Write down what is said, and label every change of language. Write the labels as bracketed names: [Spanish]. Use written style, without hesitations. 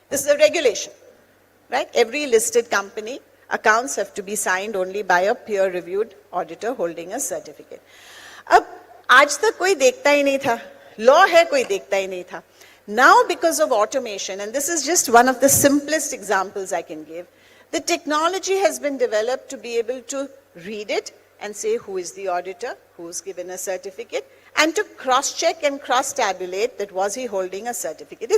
[English] This is a regulation, right? Every listed company accounts have to be signed only by a peer-reviewed auditor holding a certificate. [Hindi] अब आज तक कोई देखता ही नहीं था, law है कोई देखता ही नहीं था. [English] Now because of automation, and this is just one of the simplest examples I can give, the technology has been developed to be able to read it and say who is the auditor, who's given a certificate, and to cross-check and cross-tabulate that was he holding a certificate.